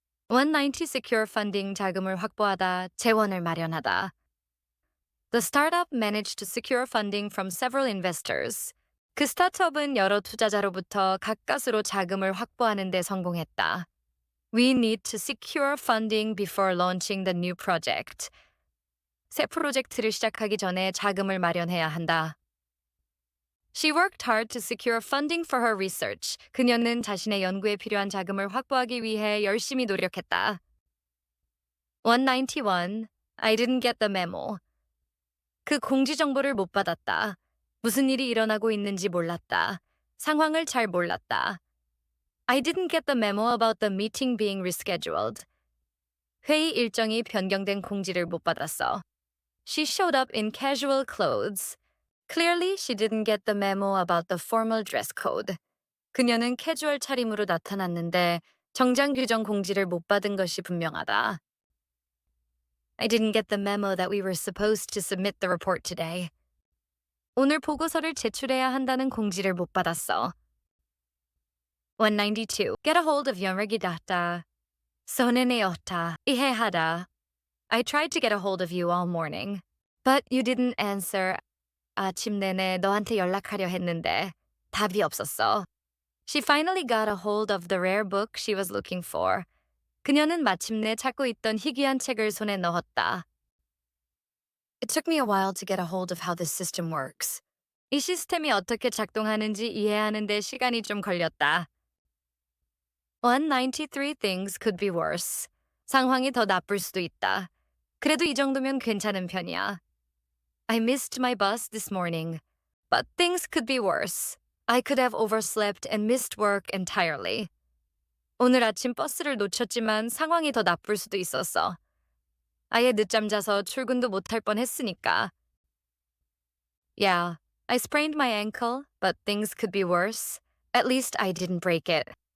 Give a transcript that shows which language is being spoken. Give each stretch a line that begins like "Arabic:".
Korean: 190
English: secure funding
Korean: 자금을 확보하다, 재원을 마련하다.
English: The startup managed to secure funding from several investors.
Korean: 그 스타트업은 여러 투자자로부터 가까스로 자금을 확보하는 데 성공했다.
English: We need to secure funding before launching the new project.
Korean: 새 프로젝트를 시작하기 전에 자금을 마련해야 한다.
English: She worked hard to secure funding for her research.
Korean: 그녀는 자신의 연구에 필요한 자금을 확보하기 위해 열심히 노력했다.
English: 191. I didn't get the memo.
Korean: 그 공지 정보를 못 받았다. 무슨 일이 일어나고 있는지 몰랐다. 상황을 잘 몰랐다.
English: I didn't get the memo about the meeting being rescheduled.
Korean: 회의 일정이 변경된 공지를 못 받았어.
English: She showed up in casual clothes. Clearly, she didn't get the memo about the formal dress code.
Korean: 그녀는 캐주얼 차림으로 나타났는데 정장 규정 공지를 못 받은 것이 분명하다.
English: I didn't get the memo that we were supposed to submit the report today.
Korean: 오늘 보고서를 제출해야 한다는 공지를 못 받았어. 192.
English: Get a hold of
Korean: 연락이 닿다. 손에 내었다. 이해하다.
English: I tried to get a hold of you all morning, but you didn't answer.
Korean: 아침 내내 너한테 연락하려 했는데 답이 없었어.
English: She finally got a hold of the rare book she was looking for.
Korean: 그녀는 마침내 찾고 있던 희귀한 책을 손에 넣었다.
English: It took me a while to get a hold of how this system works.
Korean: 이 시스템이 어떻게 작동하는지 이해하는 데 시간이 좀 걸렸다.
English: 193 things could be worse.
Korean: 상황이 더 나쁠 수도 있다. 그래도 이 정도면 괜찮은 편이야.
English: I missed my bus this morning, but things could be worse. I could have overslept and missed work entirely.
Korean: 오늘 아침 버스를 놓쳤지만 상황이 더 나쁠 수도 있었어. 아예 늦잠 자서 출근도 못할 뻔했으니까.
English: Yeah, I sprained my ankle, but things could be worse. At least I didn't break it.